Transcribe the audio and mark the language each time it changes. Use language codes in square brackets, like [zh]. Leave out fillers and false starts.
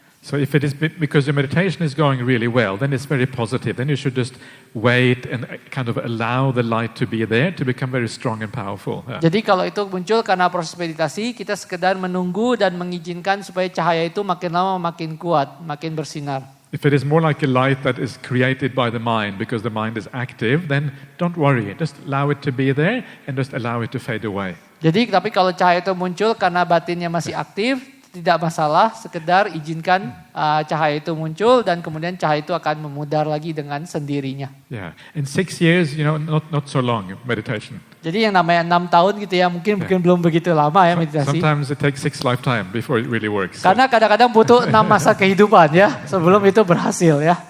[en] So if it is because your meditation is going really well, then it's very positive. Then you should just wait and kind of allow the light to be there to become very strong and powerful. [id] Jadi kalau itu muncul karena proses meditasi, kita sekedar menunggu dan mengizinkan supaya cahaya itu makin lama makin kuat, makin bersinar. [en] If it is more like a light that is created by the mind because the mind is active, then don't worry. Just allow it to be there and just allow it to fade away. [id] Jadi tapi kalau cahaya itu muncul karena batinnya masih aktif, tidak masalah, sekedar izinkan cahaya itu muncul dan kemudian cahaya itu akan memudar lagi dengan sendirinya. [en] Yeah, in 6 years, not so long meditation. [id] Jadi yang namanya 6 tahun gitu ya, mungkin belum begitu lama ya meditasi. [en] Sometimes it takes 6 lifetime before it really works. [id] Karena kadang-kadang butuh 6 masa kehidupan ya, sebelum itu berhasil ya.